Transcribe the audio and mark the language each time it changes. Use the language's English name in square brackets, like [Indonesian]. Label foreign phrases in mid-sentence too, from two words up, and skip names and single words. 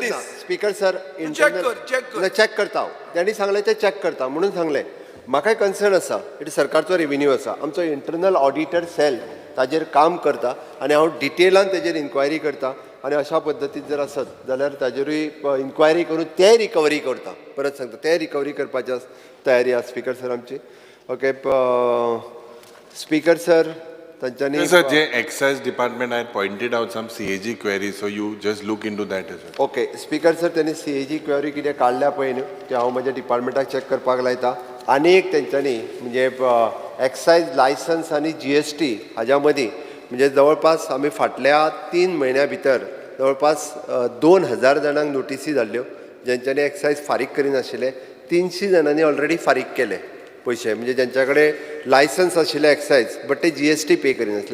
[English] Speaker sir [Konkani] चॅक करता हांव तेणी सांगलें तें चॅक करता म्हणून सांगलें म्हाकाय कन्सर्न आसा इट सरकारचो रेव्हेन्यू आसा आमचो [English] internal auditor cell [Konkani] ताजेर काम करता आनी हांव डिटेलान तेजेर इन्क्वायरी करता आनी अशा पद्दतीन जर आसत जाल्यार ताजेरूय इन्क्वायरी करून तें रिकवरी करता परत सांगता तें रिकवरी करपाची तयारी आसा [English] Speaker sir [Konkani] आमची [English] okay Speaker sir [Konkani] तांच्यांनी [English] Sir, the Excise Department had pointed out some CAG queries, so you just look into that as well. okay Speaker sir [Konkani] त्यांनी [English] CAG query [Konkani] कितें काडल्या पळय न्हू ते हांव म्हज्या डिपार्टमेंटाक चॅक करपाक लायता आनी एक तेंच्यांनी म्हणजे [English] excise licence [Konkani] आनी GST हाज्या मदीं म्हणजे जवळपास आमी फाटल्या 3 म्हयन्या भितर जवळपास 2000 जाणांक नोटिसी धाडल्यो जेंच्यांनी एक्सायज फारीक करिनाशिल्ले 300 जाणांनी ऑलरेडी फारीक केले पयशे म्हणजे जेंच्या कडेन लायसन्स आशिल्ले एक्सायज बट ते GST पे करिनासले